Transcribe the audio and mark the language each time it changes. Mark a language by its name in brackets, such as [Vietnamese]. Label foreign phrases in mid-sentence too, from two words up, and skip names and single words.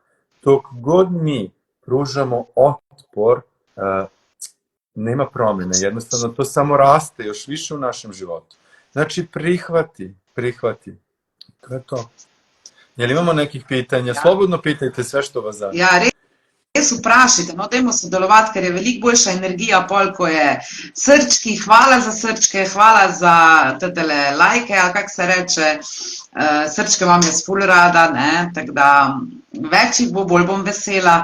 [Serbian] Dok god mi pružamo otpor, nema promjene, jednostavno to samo raste još više u našem životu. Znači prihvati. To je to. Jel imamo nekih pitanja? Slobodno pitajte sve što vas zanima. [Slovenian] Ja, res vprašajte, no, dajmo sodelovati, ker je veliko boljša energija, pol, ko je srčki, hvala za srčke, hvala za tetele lajke, ali kak se reče, srčke vam je ful rada, ne, tako da več jih bo, bolj bom vesela.